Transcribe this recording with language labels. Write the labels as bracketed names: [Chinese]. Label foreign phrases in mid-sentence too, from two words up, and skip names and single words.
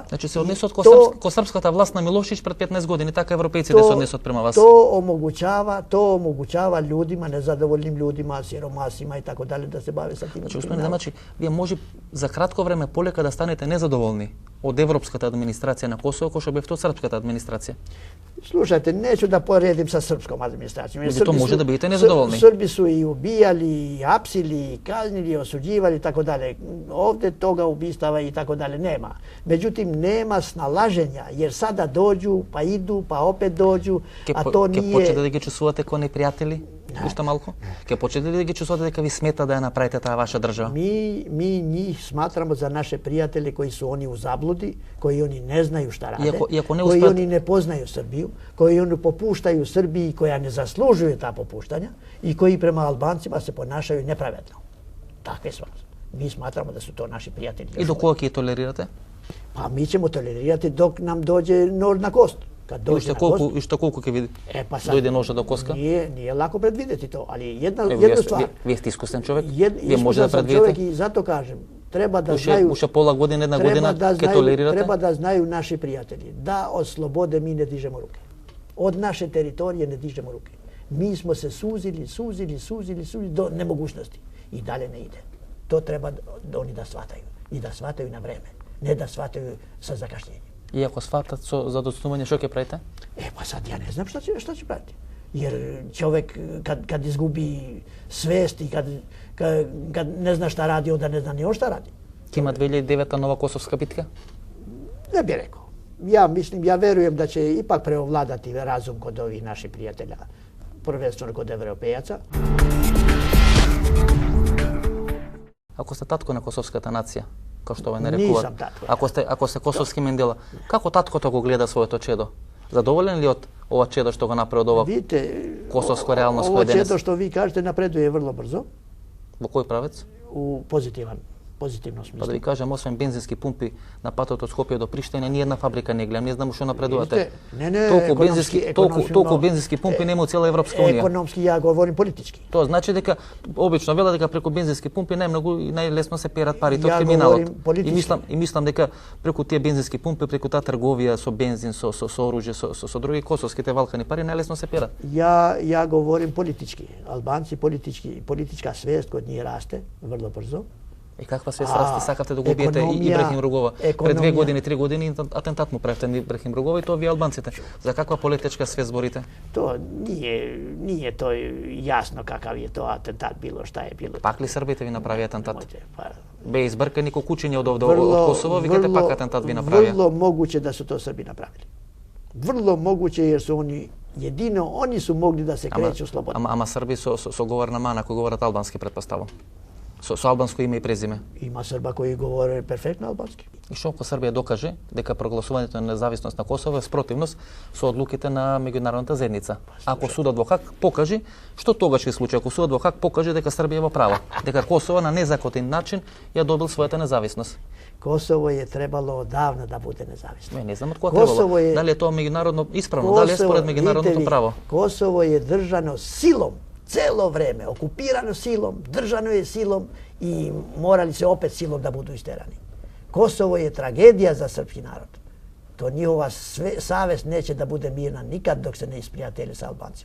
[Macedonian] Значи се однесот ко српската власт на Милошиć пред 15 години, така европејците се однесот према вас. То омогуќава луѓима, незадоволним луѓима, сиромасима и така дале да се баве са тим. Значи, господине Дамачи, вие може за кратко време полека да станете незадоволни од европската администрација на Косово, кој што бевте од српската администрација. Слушајте, [Serbian] неću da poredim sa srpskom administracijom. To može da budete nezadovoljni. Srbi su i ubijali, i apsili, i kaznili, i osuđivali i tako dalje. Ovde toga ubistava i tako dalje nema. Međutim, nema snalaženja, jer sada dođu, pa idu, pa opet dođu, a to nije... [Macedonian] Ке почнете да ги чувствувате ко непријатели? уште малку? Ќе почнете ли да ги чувствувате дека ви смета да ја направите таа ваша држава? [Serbian] Mi njih smatramo za naše prijatelje koji su oni u zabludi, koji oni ne znaju šta rade, Iako ne koji uspete- oni ne poznaju Srbiju, koji oni popuštaju Srbiji koja ne zaslužuje ta popuštanja i koji prema Albancima se ponašaju nepravedno. Takve su. Mi smatramo da su to naši prijatelji. [Macedonian] И до кога ќе ја толерирате? [Serbian] Pa mi ćemo tolerirati dok nam dođe nož na kost. Kad [Macedonian] И [Serbian] dođe na kost, [Macedonian] уште колку ќе ви [Serbian] pa sad, [Macedonian] дојде ножа до коска? [Serbian] nije lako predvidjeti to, ali [Macedonian] Ево, [Serbian] jednu stvar. [Macedonian] вие сте искусен човек. Вие [Serbian] Iskusan [Macedonian] може да [Serbian] sam čovjek [Macedonian] предвидите. [Serbian] i zato kažem, treba da [Macedonian] Уште [Serbian] znaju, [Macedonian] уште пола година, една година ќе толерирате? [Serbian] treba da znaju naši prijatelji da od slobode mi ne dižemo ruke. Od naše teritorije ne dižemo ruke. Mi smo se suzili do nemogućnosti. I dalje ne ide. To treba oni da shvataju. I da shvataju na vreme. Ne da shvataju sa zakašnjenjem. [Macedonian] И ако сватат со задоцнување, што ќе правите? [Serbian] Pa sad ja ne znam šta će praviti. Jer čovjek kad izgubi svest i kad ne zna šta radi, onda ne zna ni on šta radi. [Macedonian] Ќе има 2009 нова косовска битка? [Serbian] Ne bih rekao. Ja verujem da će ipak preovladati razum kod ovih naših prijatelja, prvenstveno kod Evropejaca. [Macedonian] Ако сте татко на косовската нација, како што ве нарекуваат. [Serbian] Нисам татко. [Macedonian] Ако сте косовски Мендела, како таткото го гледа своето чедо? Задоволен ли од ова чедо што го направи од ова [Serbian] Vidite, kosovsko realnost ovo koje danas- čedo što vi kažete napreduje vrlo brzo [Macedonian] во кој правец? [Serbian] u pozitivnom [Macedonian] Па [Serbian] smislu. [Macedonian] да ви кажам, освен бензински пумпи на патот од Скопје до Приштина, ни една фабрика не гледам, не знам што напредувате. [Serbian] Vidite, ne, [Macedonian] Толку бензински пумпи нема од цела Европска унија. [Serbian] Ekonomski ja govorim politički. [Macedonian] Тоа значи дека обично велат дека преку бензински пумпи најмногу и најлесно се перат парите од [Serbian] Ја [Macedonian] криминалот. [Serbian] говорим политички. [Macedonian] И мислам дека преку тие бензински пумпи, преку таа трговија со бензин, со оружје, со други косовските валкани пари најлесно се перат. [Serbian] Ja govorim politički. Albanci politička svijest kod njih raste vrlo brzo. [Macedonian] И каква свест расте, сакавте да го убиете и Ибрахим Ругова. Пред 2 години, 3 години атентат му правите на Ибрахим Ругова и тоа вие албанците. За каква политичка свест борите? [Serbian] To nije to jasno kakav je to atentat bilo, šta je bilo. [Macedonian] Пак ли србите ви направи атентат? [Serbian] Nemojte, pa, [Macedonian] Бе избркани кукучиња од Косово, викате пак атентат ви направија. [Serbian] Vrlo moguće da su to Srbi napravili. Vrlo moguće jer su oni su mogli da se kreću slobodno. [Macedonian] Ама Срби со говор на мана, кои говорат албански, претпоставам. Со албанско име и презиме. [Serbian] Ima Srba koji govore perfektno albanski. [Macedonian] И што ако Србија докаже дека прогласувањето на независност на Косово е спротивност со одлуките на меѓународната заедница. Ако судот во Хаг покаже, што тогаш ќе случи? Ако судот во Хаг покаже дека Србија е во право, дека Косово на незаконен начин ја добил својата независност. [Serbian] Kosovo je trebalo odavno da bude nezavisno. [Macedonian] Не знам од кога требало. Дали е тоа меѓународно исправно, дали е според меѓународното право? [Serbian] Kosovo je držano silom celo vreme, okupirano silom, držano je silom i morali se opet silom da budu isterani. Kosovo je tragedija za srpski narod. To njihova savest neće da bude mirna nikad dok se ne isprijatelje sa Albancima.